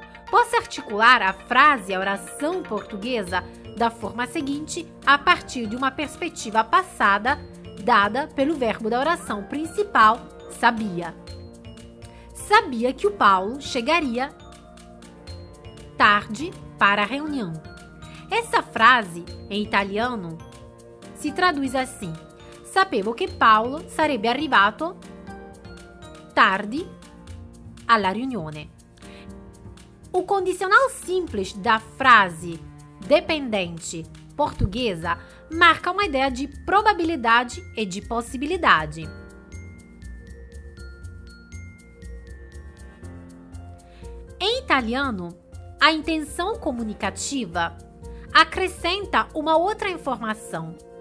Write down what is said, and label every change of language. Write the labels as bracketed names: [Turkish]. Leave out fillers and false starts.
[Portuguese] Posso articular a frase, a oração portuguesa, da forma seguinte, a partir de uma perspectiva passada, dada pelo verbo da oração principal, sabia. Sabia que o Paulo chegaria tarde para a reunião. Essa frase, em italiano, si traduz assim: [Italian] sapevo che Paolo sarebbe arrivato tardi alla riunione. [Portuguese] O condicional simples da frase dependente portuguesa marca uma ideia de probabilidade e de possibilidade. Em italiano, a intenção comunicativa acrescenta uma outra informação.